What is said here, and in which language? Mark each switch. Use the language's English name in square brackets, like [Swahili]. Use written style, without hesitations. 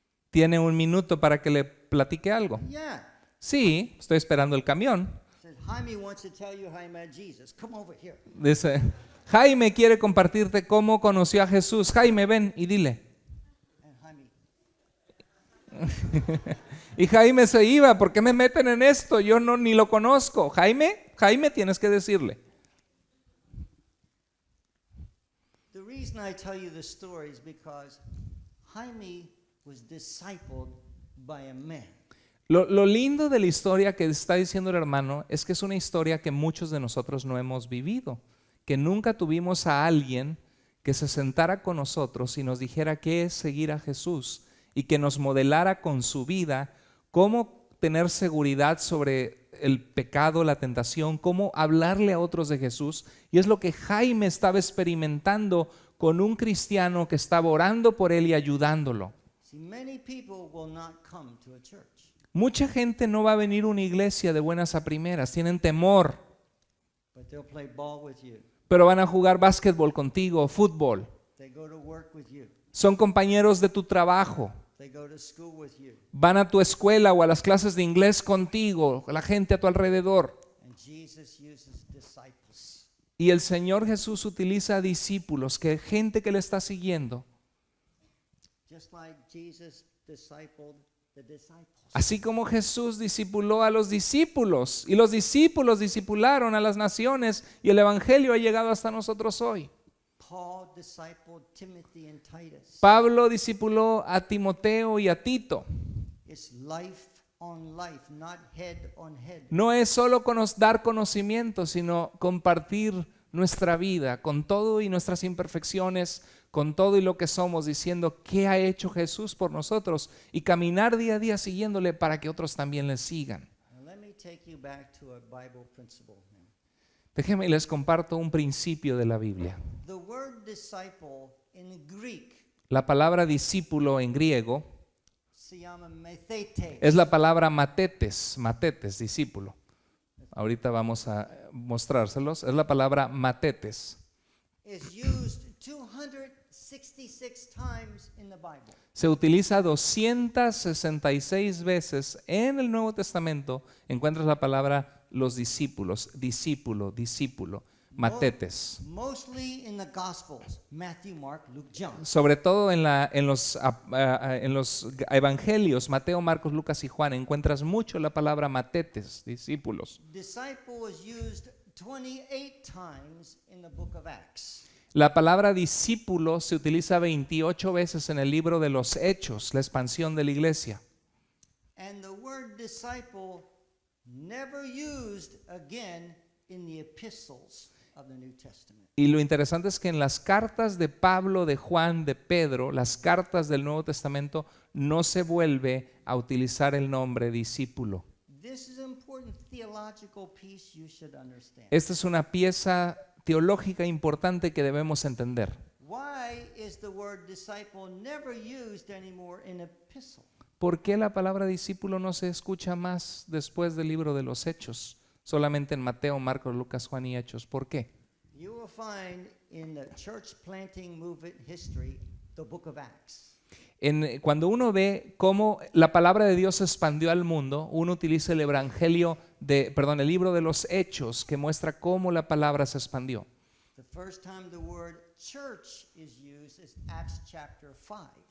[Spanish] ¿Tiene un minuto para que le platique algo? [English] Yeah. [Spanish] Sí, estoy esperando el camión. [English] Said, "Jaime wants to tell you how he met Jesus. Come over here." [Spanish] Dice, Jaime quiere compartirte cómo conoció a Jesús. Jaime, ven y dile. [English] And Jaime, [Spanish] Y Jaime se iba, ¿por qué me meten en esto? Yo ni lo conozco. Jaime, tienes que decirle. [English] the reason reason I tell you the story is because Jaime was discipled by a man. [Spanish] Lo lindo de la historia que está diciendo el hermano es que es una historia que muchos de nosotros no hemos vivido, que nunca tuvimos a alguien que se sentara con nosotros y nos dijera qué es seguir a Jesús y que nos modelara con su vida cómo tener seguridad sobre el pecado, la tentación, cómo hablarle a otros de Jesús. Y es lo que Jaime estaba experimentando con un cristiano que estaba orando por él y ayudándolo. [English] See, many people will not come to a church. [Spanish] Mucha gente no va a venir a una iglesia de buenas a primeras, tienen temor, [English] But they'll play ball with you. [Spanish] pero van a jugar básquetbol contigo o fútbol. [English] They go to work with you. [Spanish] Son compañeros de tu trabajo, [English] They go to school with you. [Spanish] van a tu escuela o a las clases de inglés contigo, la gente a tu alrededor. [English] And Jesus uses disciples. [Spanish] Y el Señor Jesús utiliza discípulos, que gente que le está siguiendo. [English] Just like Jesus discipled the disciples. [Spanish] Así como Jesús discipuló a los discípulos y los discípulos discipularon a las naciones y el evangelio ha llegado hasta nosotros hoy. [English] Paul discipled Timothy and Titus. [Spanish] Pablo discipuló a Timoteo y a Tito. [English] It's life on life, not head on head. [Spanish] No es solo dar conocimiento, sino compartir nuestra vida con todo y nuestras imperfecciones, con todo y lo que somos, diciendo qué ha hecho Jesús por nosotros y caminar día a día siguiéndole para que otros también le sigan. [English] Now let me take you back to a Bible principle now. [Spanish] Déjenme y les comparto un principio de la Biblia. [English] The word disciple in Greek [Spanish] La palabra discípulo en griego se llama methetes. es la palabra matetes, discípulo. Ahorita vamos a mostrárselos. Es la palabra matetes. [English] Is used 266 times in the Bible. [Spanish] Se utiliza 266 veces en el Nuevo Testamento. Encuentras la palabra los discípulos, discípulo, discípulo, matetes. [English] Mostly in the Gospels, Matthew, Mark, Luke, John. [Spanish] Sobre todo en los evangelios, Mateo, Marcos, Lucas y Juan, encuentras mucho la palabra matetes, discípulos. [English] Disciple was used 28 times in the book of Acts. [Spanish] La palabra discípulo se utiliza 28 veces en el libro de los Hechos, la expansión de la iglesia. [English] And the word disciple never used again in the epistles of the New Testament. [Spanish] Y lo interesante es que en las cartas de Pablo, de Juan, de Pedro, las cartas del Nuevo Testamento, no se vuelve a utilizar el nombre discípulo. [English] This is an important theological piece you should understand. [Spanish] Esta es una pieza teológica importante que debemos entender. [English] Why is the word disciple never used anymore in epistle? [Spanish] ¿Por qué la palabra discípulo no se escucha más después del libro de los Hechos? Solamente en Mateo, Marcos, Lucas, Juan y Hechos. ¿Por qué? [English] You will find in the church planting movement history the book of Acts. [Spanish] Cuando uno ve cómo la palabra de Dios se expandió al mundo, uno utiliza el el libro de los Hechos, que muestra cómo la palabra se expandió. [English] The first time the word church is used is Acts chapter 5.